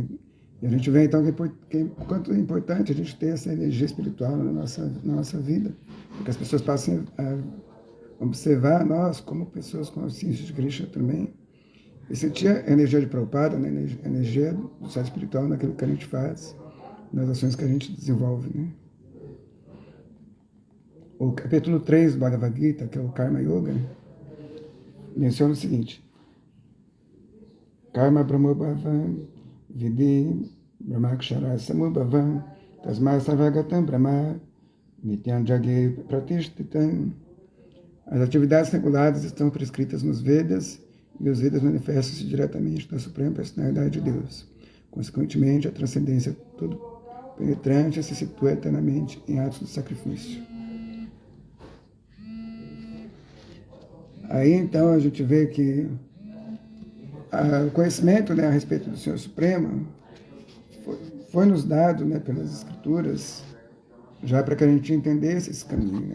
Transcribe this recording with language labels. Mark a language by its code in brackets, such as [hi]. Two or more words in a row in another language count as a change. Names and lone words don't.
[pt] E a gente vê, então, que quanto é importante a gente ter essa energia espiritual na nossa vida, porque as pessoas passem a observar nós como pessoas conscientes de Krishna também, e sentir a energia de Prabhupada, né, a energia do estado espiritual naquilo que a gente faz, nas ações que a gente desenvolve, né. O capítulo 3 do Bhagavad Gita, que é o Karma Yoga, menciona o seguinte: [sa] Karma Brahmobhavam Vidi Brahmakshara Samubhavam Tasma Sarvagatam Brahma Nityam Jagi Pratishtitam. [pt] As atividades reguladas estão prescritas nos Vedas, e os Vedas manifestam-se diretamente da Suprema Personalidade de Deus. Consequentemente, a transcendência todo-penetrante se situa eternamente em atos de sacrifício. Aí, então, a gente vê que o conhecimento, né, a respeito do Senhor Supremo foi nos dado, né, pelas Escrituras, já para que a gente entendesse esse caminho.